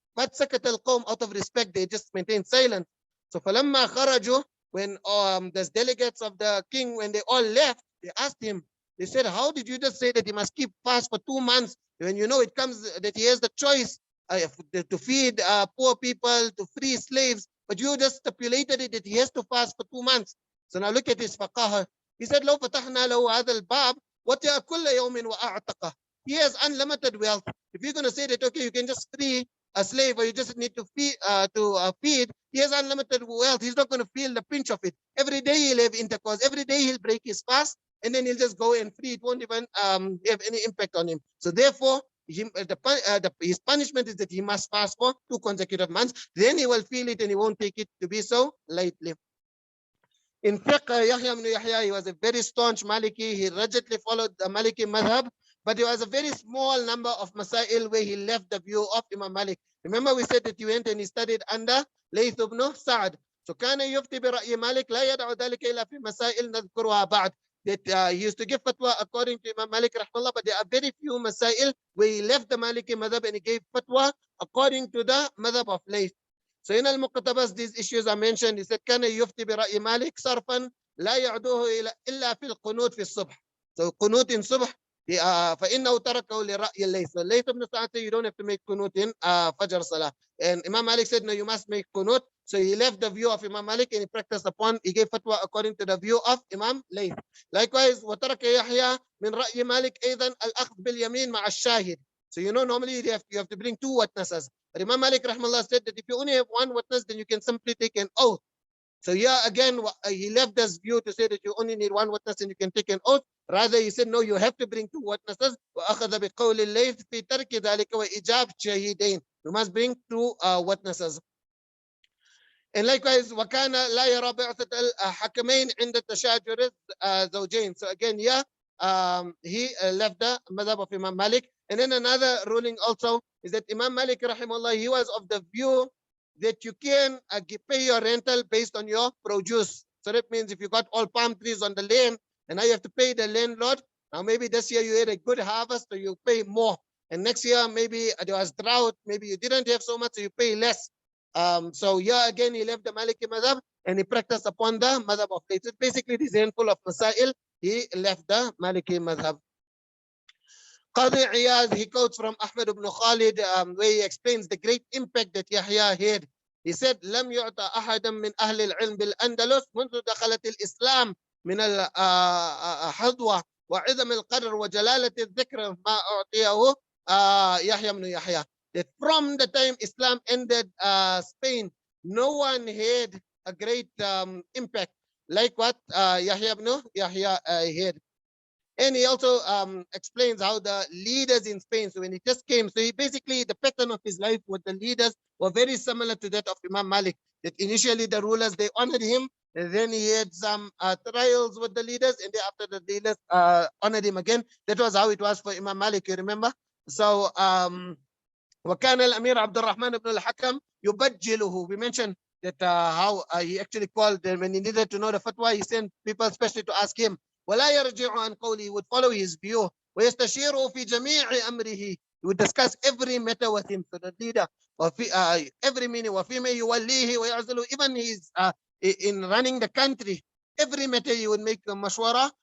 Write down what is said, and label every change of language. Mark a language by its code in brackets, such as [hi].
[en] But [ar] sakat al-qawm, [en] out of respect, they just maintained silence. So [ar] falamma kharaju, [en] when the delegates of the king, when they all left, they asked him, they said, how did you just say that he must keep fast for 2 months when you know it comes that he has the choice to feed poor people, to free slaves, but you just stipulated it that he has to fast for 2 months. So now look at his faqaha. He said, [ar] لو فتحنا له هذا الباب وتأ كل يوم وأعتقه. [en] He has unlimited wealth. If you're going to say that, okay, you can just free a slave or you just need to feed, he has unlimited wealth. He's not going to feel the pinch of it. Every day he'll have intercourse. Every day he'll break his fast and then he'll just go and free. It won't even have any impact on him. So therefore, his punishment is that he must fast for 2 consecutive months. Then he will feel it and he won't take it to be so lightly. In fiqh, Yahya ibn Yahya, he was a very staunch Maliki. He rigidly followed the Maliki madhab, but there was a very small number of masail where he left the view of Imam Malik. Remember we said that he went and he studied under Layth ibn Sa'd. [ar] So كان يفتي برأي مالك لا يدع ذلك إلا في مسائل نذكرها بعد. [en] That he used to give fatwa according to Imam Malik rahmallah, but there are very few masail where he left the Maliki madhab and he gave fatwa according to the madhab of Layth. So in al-Muqtabas, these issues are mentioned. He said, [ar] كان يفتي برأي مالك صرفا لا يعدوه إلا في القنوت في الصبح. So قنوت in subh, فإنه تركه لرأي الليث. [en] So Layth ibn Sa'd said, you don't have to make qunut in Fajr Salah. And Imam Malik said, no, you must make qunut. So he left the view of Imam Malik and he practiced upon, he gave fatwa according to the view of Imam Layth. Likewise, [ar] وترك يحيى من رأي مالك أيضا الأخذ باليمين مع الشاهد. [en] So you know, normally you have to bring 2 witnesses. But Imam Malik rahmallah said that if you only have 1 witness, then you can simply take an oath. So yeah, again, he left this view to say that you only need 1 witness and you can take an oath. Rather, he said, no, you have to bring 2 witnesses. [ar] وأخذ بقول الليث في ترك ذلك وإجاب شهيدين. [en] You must bring 2 witnesses. And likewise, [ar] وكان لا يرى بعثة الحكمين عند تشاجر الزوجين. [en] So again, yeah, he left the madhab of Imam Malik. And then another ruling also is that Imam Malik rahimahullah, he was of the view that you can pay your rental based on your produce. So that means if you got all palm trees on the land and now you have to pay the landlord, now maybe this year you had a good harvest, so you pay more. And next year maybe there was drought, maybe you didn't have so much, so you pay less. So yeah, again, he left the Maliki madhab and he practiced upon the madhab of Layth. So basically, this handful of masail, he left the Maliki madhab. Qadi Iyad, he quotes from Ahmad ibn Khalid, where he explains the great impact that Yahya had. He said, [ar] لم يعطى أحدا من أهل العلم بالأندلس منذ دخلت الإسلام من الحظوة وعظم القدر وجلالة الذكر ما أعطيه يحيى ibn Yahya. [en] That from the time Islam ended Spain, no one had a great impact like what Yahya ibn Yahya had. And he also explains how the leaders in Spain, so when he just came, so he basically, the pattern of his life with the leaders were very similar to that of Imam Malik. That initially the rulers, they honored him, and then he had some trials with the leaders, and then after the leaders honored him again. That was how it was for Imam Malik, you remember? [ar] So, وكان الأمير عبد الرحمن بن الحكم يبجله. [en] We mentioned that how he actually called them when he needed to know the fatwa, he sent people especially to ask him. [ar] ولا يرجع عن قوله, [en] would follow his view. [ar] ويستشيره في جميع أمره. [en] He would discuss every matter with him. So the leader, every meaning, [ar] وفيما يوليه ويعزله, [en] even he's in running the country, every matter he would make a مشورة.